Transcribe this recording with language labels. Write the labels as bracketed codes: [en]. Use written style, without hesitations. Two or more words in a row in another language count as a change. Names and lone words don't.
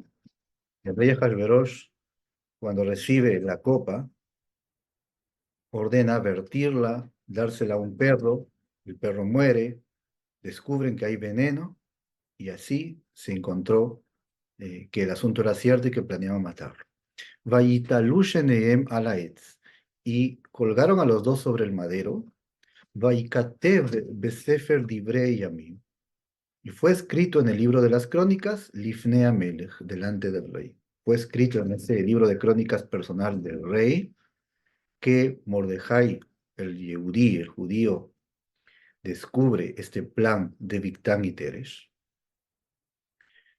[es] El rey Ahasverosh, cuando recibe la copa, ordena vertirla, dársela a un perro, el perro muere, descubren que hay veneno, y así se encontró que el asunto era cierto y que planeaban matarlo. [he] ויתלו שניהם על עץ, [es] y colgaron a los dos sobre el madero. [he] ויכתב בספר דברי הימים, [es] y fue escrito en el libro de las crónicas, [he] לפני המלך, [es] delante del rey. Fue escrito en ese libro de crónicas personal del rey que Mordejai, el Yehudí, el judío, descubre este plan de Bigtán y Teresh.